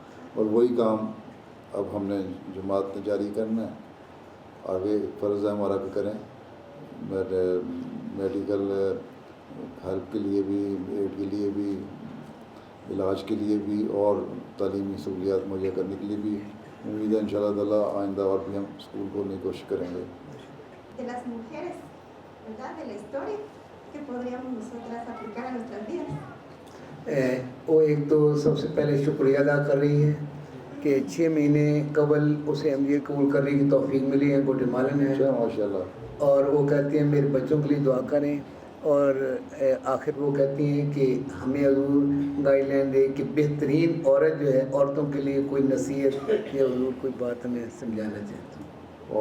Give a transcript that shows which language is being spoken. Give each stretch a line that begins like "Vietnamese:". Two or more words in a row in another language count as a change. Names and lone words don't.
Urdu: اور وہی کام اب ہم نے جماعت نے جاری کرنا ہے، آگے فرض ہے ہمارا کہ کریں.
English: medical help
Urdu: کے لیے بھی، ایڈ کے لیے بھی، علاج کے لیے بھی اور تعلیمی سہولیات مہیا کرنے کے لیے بھی امید ہے انشاءاللہ تعالیٰ آئندہ اور بھی ہم اسکول کھولنے کی کوشش کریں گے.
Spanish: De las mujeres, ¿verdad? De la historia que podríamos nosotras aplicar a nuestras vidas.
Urdu: وہ ایک تو سب سے پہلے شکریہ ادا کر رہی ہے کہ 6 مہینے قبل اسے احمدیت قبول کرنے کی توفیق ملی ہے، گواتیمالن ہے माशाल्लाह। اور وہ کہتی ہیں میرے بچوں کے لیے دعا کریں، اور آخر وہ کہتی ہیں کہ ہمیں حضور گائیڈلائن دے کہ بہترین عورت جو ہے، عورتوں کے لیے کوئی نصیحت یا حضور کوئی بات ہمیں سمجھانا چاہتی ہوں.